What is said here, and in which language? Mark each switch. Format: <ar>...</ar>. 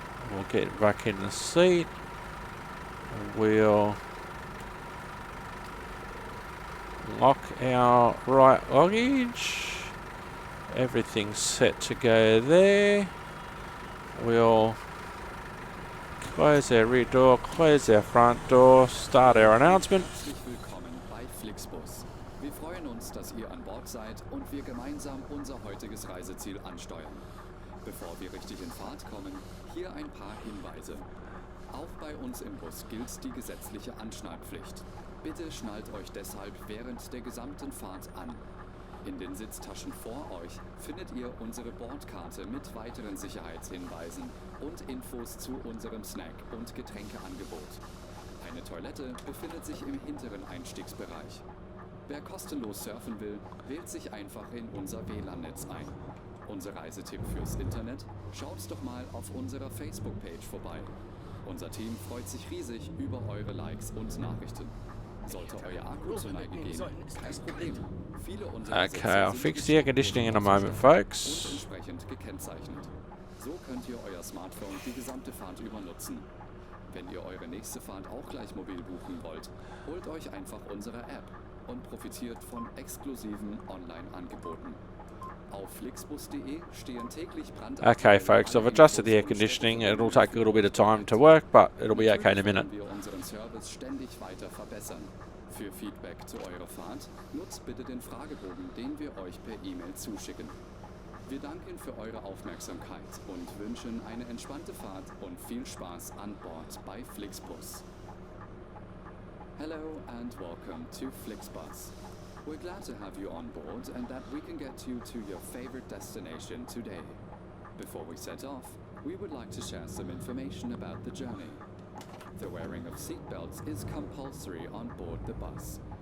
<en>We'll get back in the seat. We'll lock our right luggage. Everything's set to go there. We'll close our rear door, close our front door, start our announcement.</en> <de>Herzlich willkommen bei Flixbus. Wir freuen uns, dass ihr an Bord seid und wir gemeinsam unser heutiges Reiseziel ansteuern. Bevor wir richtig in Fahrt kommen, hier ein paar Hinweise. Auch bei uns im Bus gilt die gesetzliche Anschnallpflicht. Bitte schnallt euch deshalb während der gesamten Fahrt an. In den Sitztaschen vor euch findet ihr unsere Bordkarte mit weiteren Sicherheitshinweisen und Infos zu unserem Snack- und Getränkeangebot. Eine Toilette befindet sich im hinteren Einstiegsbereich. Wer kostenlos surfen will, wählt sich einfach in unser WLAN-Netz ein. Unser Reisetipp fürs Internet? Schaut doch mal auf unserer Facebook-Page vorbei. Unser Team freut sich riesig über eure Likes und Nachrichten. Sollte euer Akku zur Neige gehen, kein Problem. Viele unserer</de> <en>Okay, I'll fix the air conditioning in a moment, folks.</en> <de>und entsprechend gekennzeichnet. So könnt ihr euer Smartphone die gesamte Fahrt über nutzen. Wenn ihr eure nächste Fahrt auch gleich mobil buchen wollt, holt euch einfach unsere App und profitiert von exklusiven Online-Angeboten. Auf flixbus.de stehen täglich</de> <en>Okay, folks, I've adjusted the air conditioning. It'll take a little bit of time to work, but it'll be okay in a minute.</en> <de>Wir unseren Service ständig weiter verbessern. Für Feedback zu eurer Fahrt nutzt bitte den Fragebogen, den wir euch per E-Mail zuschicken. Wir danken für eure Aufmerksamkeit und wünschen eine entspannte Fahrt und viel Spaß an Bord bei Flixbus.</de> <en>Hello and welcome to Flixbus. We're glad to have you on board and that we can get you to your favorite destination today. Before we set off, we would like to share some information about the journey. The wearing of seatbelts is compulsory on board the bus.</en>